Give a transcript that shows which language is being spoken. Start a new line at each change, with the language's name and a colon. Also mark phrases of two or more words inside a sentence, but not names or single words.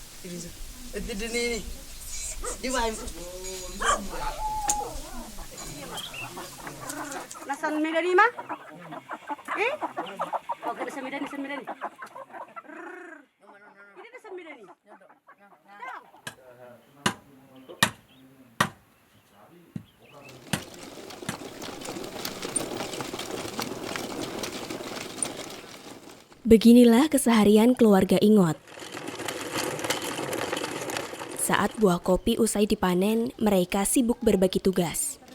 Indonesian: Itu ini. Di mana? Nasan Medani mah? Oh, kada sa Medani. Ini na sa Medani. Beginilah keseharian keluarga Ingot. Saat buah kopi usai dipanen, mereka sibuk berbagi tugas.